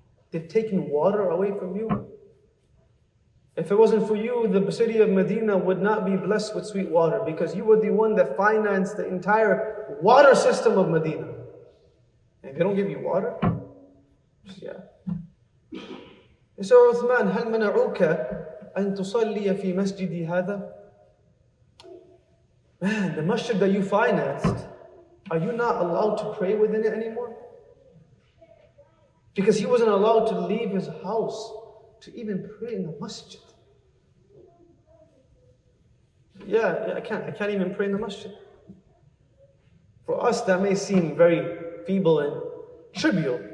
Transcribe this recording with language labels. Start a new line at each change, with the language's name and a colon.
English: They've taken water away from you. If it wasn't for you, the city of Medina would not be blessed with sweet water because you were the one that financed the entire water system of Medina. And they don't give you water? Yeah.
Arabic: So Uthman, هل منعوك أن تصلي في مسجدي هذا?
English: Man, the masjid that you financed, are you not allowed to pray within it anymore? Because he wasn't allowed to leave his house to even pray in the masjid. Yeah, I can't even pray in the masjid. For us, that may seem very feeble and trivial.